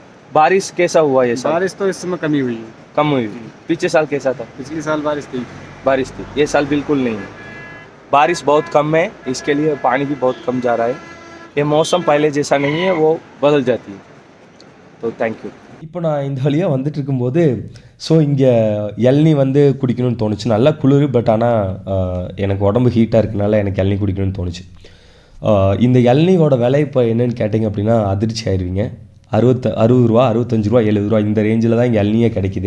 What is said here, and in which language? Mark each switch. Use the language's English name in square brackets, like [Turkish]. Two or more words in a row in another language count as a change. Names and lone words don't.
[Hindi] बारिश कैसा हुआ ये साल? बारिश तो इस समय कमी हुई है. कम हुई. पिछले साल कैसा था? पिछले साल बारिश थी. बारिश थी. ये साल बिल्कुल नहीं है. बारिश बहुत कम है, इसके लिए पानी भी बहुत कम जा रहा है. ये मौसम पहले जैसा नहीं है, वो बदल जाती है. तो [English] thank you. [Tamil] இப்போ நான் இந்த வழியாக வந்துட்டு இருக்கும்போது ஸோ இங்கே இளநீ வந்து குடிக்கணும்னு தோணுச்சு. நல்லா குளிர், பட் ஆனால் எனக்கு உடம்பு ஹீட்டாக இருக்கனால எனக்கு இளநீ குடிக்கணும்னு தோணுச்சு. இந்த இளநீயோட விலை இப்போ என்னென்னு கேட்டிங்க அப்படின்னா அதிர்ச்சி ஆயிடுவீங்க. 60 ரூபா, 65 ரூபா, 70 ரூபா இந்த ரேஞ்சில் தான் இங்கே இளநியே கிடைக்கிது.